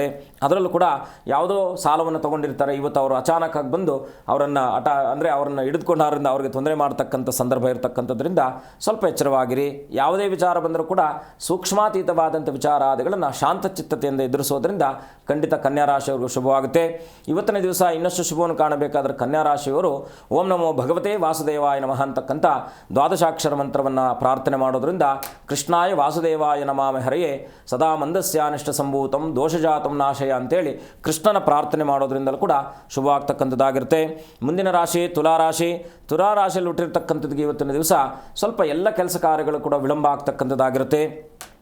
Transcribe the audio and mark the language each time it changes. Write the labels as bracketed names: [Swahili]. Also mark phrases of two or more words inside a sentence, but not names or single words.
[Kannada] ಅದರಲ್ಲೂ ಕೂಡ ಯಾವುದೋ ಸಾಲವನ್ನು ತೊಗೊಂಡಿರ್ತಾರೆ. ಇವತ್ತು ಅವರು ಅಚಾನಕ್ಕಾಗಿ ಬಂದು ಅವರನ್ನು ಅವರನ್ನು ಹಿಡಿದುಕೊಂಡಾರಿಂದ ಅವರಿಗೆ ತೊಂದರೆ ಮಾಡ್ತಕ್ಕಂಥ ಸಂದರ್ಭ ಇರತಕ್ಕಂಥದ್ರಿಂದ ಸ್ವಲ್ಪ ಎಚ್ಚರವಾಗಿರಿ. ಯಾವುದೇ ವಿಚಾರ ಬಂದರೂ ಕೂಡ ಸೂಕ್ಷ್ಮಾತೀತವಾದಂಥ ವಿಚಾರಾದಿಗಳನ್ನು ಶಾಂತಚಿತ್ತತೆಯಿಂದ ಎದುರಿಸೋದ್ರಿಂದ ಖಂಡಿತ ಕನ್ಯಾ ರಾಶಿಯವ್ರಿಗೂ ಶುಭವಾಗುತ್ತೆ. ಇವತ್ತಿನ ದಿವಸ ಇನ್ನಷ್ಟು ಶುಭವನ್ನು ಕಾಣಬೇಕಾದ್ರೆ ಕನ್ಯಾ ರಾಶಿಯವರು [Sanskrit] ಓಂ ನಮೋ ಭಗವತೆ ವಾಸುದೇವಾಯ ನಮಃ [Kannada] ಅಂತಕ್ಕಂಥ ದ್ವಾದಶಾಕ್ಷರ ಮಂತ್ರವನ್ನು ಪ್ರಾರ್ಥನೆ ಮಾಡೋದ್ರಿಂದ [Sanskrit] ಕೃಷ್ಣಾಯ ವಾಸುದೇವಾಯ ನಮಾಮಿ ಹರೆಯೇ ಸದಾ ಮಂದಸ್ಯಾನಿಷ್ಟ ಸಂಭೂತಂ ದೋಷಜಾತಂ ನಾಶಯ [Kannada] ಅಂತೇಳಿ ಕೃಷ್ಣನ ಪ್ರಾರ್ಥನೆ ಮಾಡೋದ್ರಿಂದಲೂ ಕೂಡ ಶುಭವಾಗ್ತಕ್ಕಂಥದ್ದಾಗಿರುತ್ತೆ. ಮುಂದಿನ ರಾಶಿ ತುಲಾರಾಶಿ. ತುಲಾರಾಶಿಯಲ್ಲಿ ಹುಟ್ಟಿರ್ತಕ್ಕಂಥದ್ದು ಇವತ್ತಿನ ದಿವಸ ಸ್ವಲ್ಪ ಎಲ್ಲ ಕೆಲಸ ಕಾರ್ಯಗಳು ಕೂಡ ವಿಳಂಬ ಆಗ್ತಕ್ಕಂಥದ್ದಾಗಿರುತ್ತೆ.